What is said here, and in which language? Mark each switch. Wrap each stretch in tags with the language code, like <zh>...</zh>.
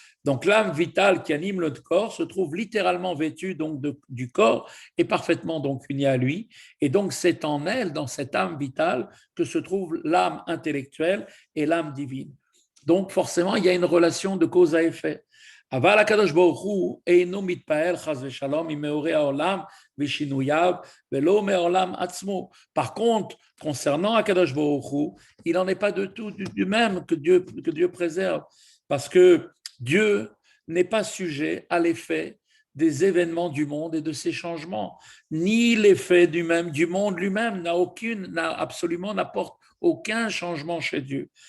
<fr>Donc, l'âme vitale qui anime le corps se trouve littéralement vêtue donc du corps et parfaitement donc unie à lui. Et donc, c'est en elle, dans cette âme vitale, que se trouve l'âme intellectuelle et l'âme divine. Donc, forcément, il y a une relation de cause à effet.</fr> <he>אבל הקדוש ברוך הוא אינו מתפעל חס ושלום ממאורי העולם ושינוייו ולא מעולם עצמו.</he> <fr>Par contre, concernant Akadosh Baruch Hu, il n'en est pas de tout du même que Dieu préserve, parce que Dieu n'est pas sujet à l'effet des événements du monde et de ses changements, ni l'effet du monde lui-même n'apporte aucun changement chez Dieu.</fr>